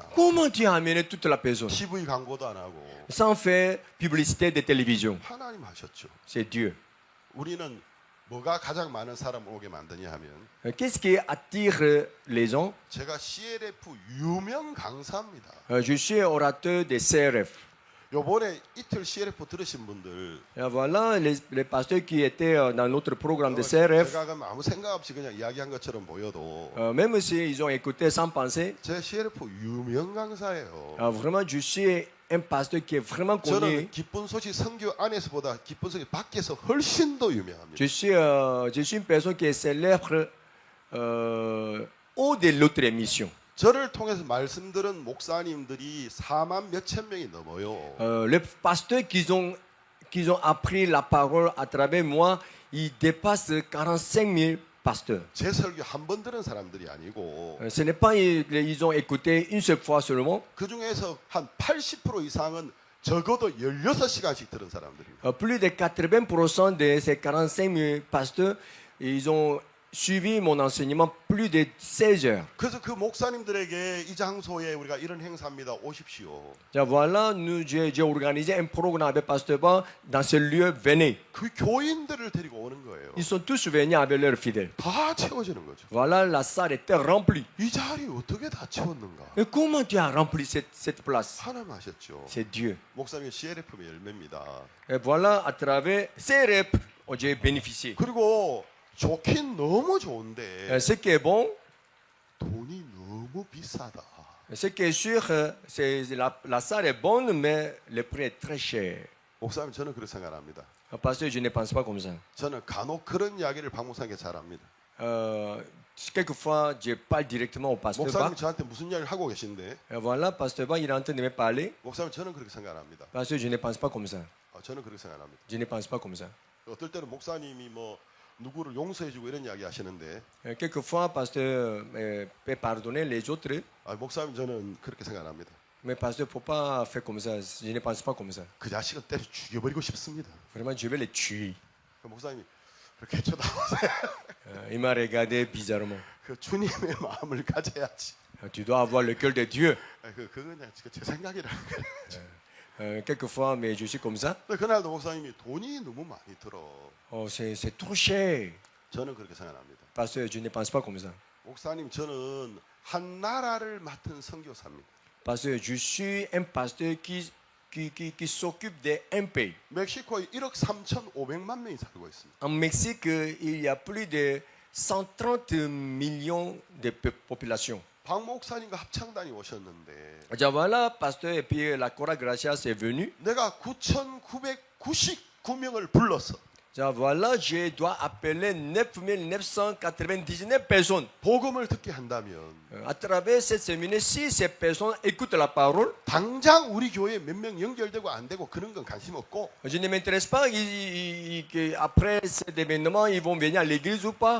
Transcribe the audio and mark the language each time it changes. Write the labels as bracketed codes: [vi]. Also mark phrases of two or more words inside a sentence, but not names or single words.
[fr] Comment tu as amené toute la personne [ko] TV 광고도 안 하고 [fr] sans faire publicité de télévision? [ko] 하나님 하셨죠. [fr] C'est Dieu. [ko] 우리는 뭐가 가장 많은 사람을 오게 만드냐 하면 [fr] Qu'est-ce qui attire les gens? [ko] 제가 CLF 유명 강사입니다. [fr] Je suis orateur des CRF. [ko] 요번에 이틀 CLF 들으신 분들 [fr] Et voilà les pasteurs qui étaient dans notre programme de CRF. [ko] 제가 그럼 아무 생각 없이 그냥 이야기한 것처럼 보여도 [fr] Même s'ils ont écouté sans penser, [ko] 제 CLF 유명 강사예요. [fr] vraiment, je suis un pasteur qui est vraiment connu. [ko] 저는 기쁜 소식 선교 안에서보다 기쁜 소식 밖에서 훨씬 더 유명합니다. [fr] Je suis une personne qui est célèbre au de l'autre émission. [ko] 저를 통해서 말씀 들은 목사님들이 4만 몇천 명이 넘어요. [fr] Les pasteurs qui ont appris la parole à travers moi, ils dépassent 45 000 pasteurs. [ko] 제 설교 한 번 들은 사람들이 아니고 [fr] Ce n'est pas ils ont écouté une seule fois seulement. [ko] 그 중에서 한 80% 이상은 적어도 16시간씩 들은 사람들입니다. [fr] Plus de 80% de ces 45 000 pasteurs, ils ont suivi mon enseignement plus de 16 heures. [ko] 그래서 그 목사님들에게 이 장소에 우리가 이런 행사입니다. 오십시오. [fr] Voilà, j'ai organisé un programme avec Pasteur Ba dans ce lieu. Venez. [ko] 그 교인들을 데리고 오는 거예요. [fr] Ils sont tous venus avec leurs fidèles. [ko] 다 채워지는 거죠. [fr] Voilà, la salle était remplie. [ko] 이 자리 어떻게 다 채웠는가? [fr] Et comment tu as rempli cette place? [ko] 하나님 하셨죠. [fr] C'est Dieu. [ko] 목사님 CLF의 열매입니다. [fr] Et voilà, à travers ces rêves, j'ai bénéficié. [ko] 그리고 좋긴 너무 좋은데 [fr] Ce qui est bon, [ko] 돈이 너무 비싸다. [fr] ce qui est sûr, c'est la salle est bonne, mais le prix est très cher. [ko] 목사님 저는 그렇게 생각합니다. [fr] Parce que je ne pense pas comme ça. [ko] 저는 간혹 그런 이야기를 박 목사님께 잘합니다. [fr] Quelquefois, je parle directement au pasteur Ba. [ko] 목사님 저한테 무슨 이야기를 하고 계신데 [fr] Et voilà, pasteur Ba, il est en train de me parler. [ko] 목사님 저는 그렇게 생각합니다. [fr] Parce que je ne pense pas comme ça. [ko] 저는 그렇게 생각합니다. [fr] Je ne pense pas comme ça. [ko] 어떨 때는 목사님이 뭐 누구를 용서해주고 이런 이야기 하시는데 [fr] Quelquefois, pasteur peut pardonner les autres, [ko] 목사님 저는 그렇게 생각합니다. [fr] mais pasteur ne faut pas faire comme ça. Je ne pense pas comme ça. [ko] 그 자식은 때려 죽여버리고 싶습니다. [fr] Vraiment, je vais les tuer. [ko] 그 목사님이 그렇게 쳐다보세요. [fr] Il m'a regardé bizarrement. [ko] 그 주님의 마음을 가져야지. [fr] Tu dois avoir le cœur de Dieu. [ko] 그건 그냥 제 생각이라는 거예요. [fr] Quelquefois, mais je suis comme ça. [ko] 그날도 목사님이 돈이 너무 많이 들어. [fr] Oh, c'est trop cher. [ko] 저는 그렇게 생각합니다. [fr] Parce que je ne pense pas comme ça. [ko] 목사님 저는 한 나라를 맡은 선교사입니다. [fr] Parce que je suis un pasteur qui s'occupe d'un pays. [ko] 멕시코에 1억 3,500만 명이 살고 있습니다. [fr] En Mexique, il y a plus de 130 millions de population. [ko] 박 목사님과 합창단이 오셨는데 [fr] Voilà, pasteur et puis la Cora Gracia est venu. [ko] 내가 9,999명을 불렀어. 자, [fr] voilà, je dois appeler 9999 personnes. [ko] 복음을 듣게 한다면 [fr] À travers cette séminaire, si ces personnes écoutent la parole, [ko] 당장 우리 교회에 몇 명 연결되고 안 되고 그런 건 관심 없고 [fr] je ne m'intéresse pas qu'après cet événement, ils vont venir à l'église ou pas.